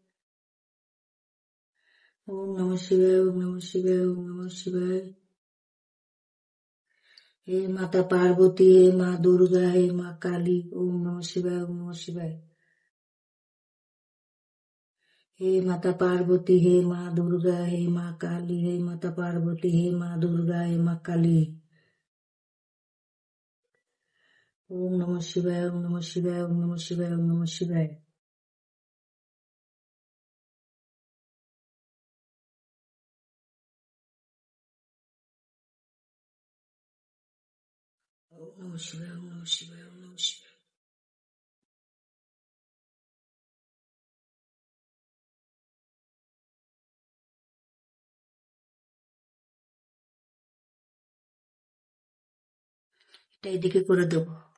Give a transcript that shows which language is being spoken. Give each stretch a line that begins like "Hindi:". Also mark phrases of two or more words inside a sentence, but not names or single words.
Sanskrit: ওম নমঃ শিবায়, ওম নমঃ শিবায়, ওম নমঃ শিবায়।
Bangla: হে মাতা পার্বতী, হে মা দুর্গা, হে মা কালী,
Sanskrit: ওম নমঃ শিবায়, ওম নমঃ শিবায়।
Bangla: হে মাতা পার্বতী, হে মা দুর্গা, হে মা কালী, হে মাতা পার্বতী, হে মা দুর্গা, হে মা কালী।
Sanskrit: ওম নমঃ শিবায়, ওম নমঃ শিবায়, ওম নমঃ শিবায়, ওম নমঃ শিবায়। ওম নমঃ শিবায়, ওম নমঃ শিবায়, ওম নমঃ শিবায়।
Bangla: এটা এদিকে করে দেবো।